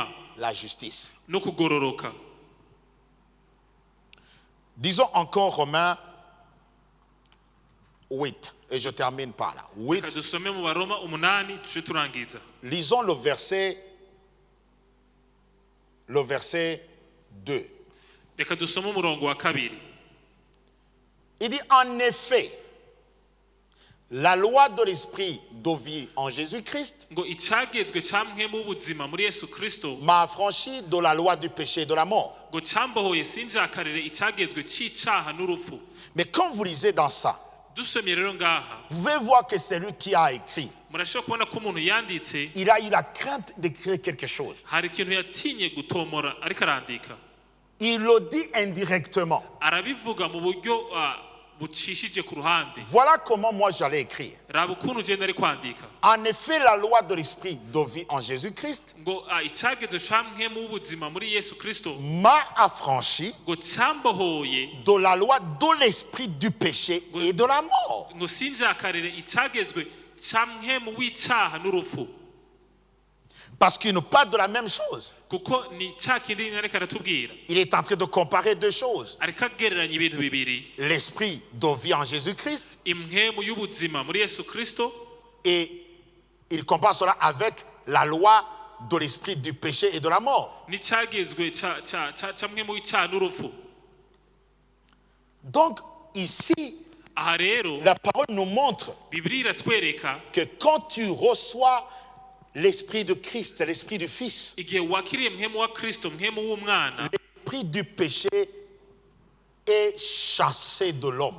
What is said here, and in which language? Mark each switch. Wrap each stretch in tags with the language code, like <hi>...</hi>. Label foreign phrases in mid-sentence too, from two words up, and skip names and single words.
<fr>la justice.</fr> <rn>no kugororoka.</rn> <fr>Disons encore Romains 8, et je termine par là. 8,</fr> <rn>Kadusome mu Baroma 8 tuje turangiza.</rn> <fr>lisons le verset 2.</fr> <rn>Reka dusome umurongo wa kabiri.</rn> <fr>Il dit en effet, la loi de l'esprit de vie en Jésus-Christ</fr> <rn>Ngo icagezwe camwe mu buzima muri Yesu Kristo,</rn> <fr>m'a affranchi de la loi du péché et de la mort.</fr> <rn>ngo cambohoye sinjakarire icagezwe c'icaha n'urupfu.</rn> <fr>Mais quand vous lisez dans ça,</fr> <rn>Dusomye rero ngaha,</rn> <fr>vous pouvez voir que c'est lui qui a écrit.</fr> <rn>murashobora kubona ko umuntu yanditse</rn> <fr>Il a eu la crainte d'écrire quelque chose.</fr> <rn>hari ikintu yatinye gutomora ariko arandika.</rn> <fr>Il le dit indirectement.</fr> <rn>Arabivuga mu buryo bucishije ku ruhande.</rn> <fr>Voilà comment moi j'allais écrire.</fr> <rn>Raba ukuntu je nari kwandika.</rn> <fr>En effet, la loi de l'esprit de vie en Jésus-Christ</fr> <rn>Ngo icagezwe camwe mu buzima muri Yesu Kristo,</rn> <fr>m'a affranchi</fr> <rn>ngo cambohoye,</rn> <fr>de la loi de l'esprit du péché et de la mort.</fr> <rn>ngo sinjakarire icagezwe camwe mu w'icaha n'urupfu.</rn> <fr>Parce qu'il nous parle de la même chose.</fr> <rn>Kuko ni ca kindi ariko aratubwira.</rn> <fr>Il est en train de comparer deux choses.</fr> <rn>Ariko agereranya ibintu bibiri.</rn> <fr>L'esprit de vie en Jésus-Christ</fr> <rn>Impwemu y'ubuzima muri Yesu Kristo,</rn> <fr>et il compare cela avec la loi de l'esprit du péché et de la mort.</fr> <rn>n'icagezwe camwe mu w'icaha n'urupfu.</rn> <fr>Donc, ici, la parole nous montre que quand tu reçois l'esprit de Christ, l'esprit du Fils, l'esprit du péché est chassé de l'homme.</fr>